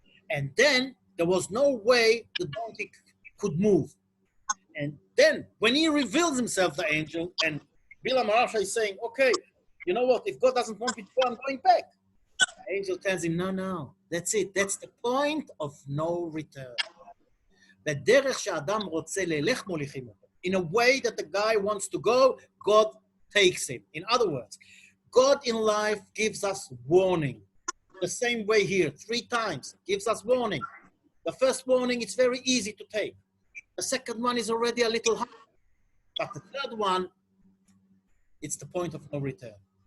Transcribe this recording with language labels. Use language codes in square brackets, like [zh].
[en] And then there was no way the donkey could move. And then when he reveals himself, the angel, and Bilam Arasha is saying, okay, you know what? If God doesn't want me to go, I'm going back. The angel tells him, no, no, that's it. That's the point of no return. [he] בדרך שאדם רוצה ללך מוליכים אותו. [en] In a way that the guy wants to go, God takes him. In other words, God in life gives us warning. The same way here, 3 times, gives us warning. The first warning, it's very easy to take. The second one is already a little hard. But the third one, it's the point of no return.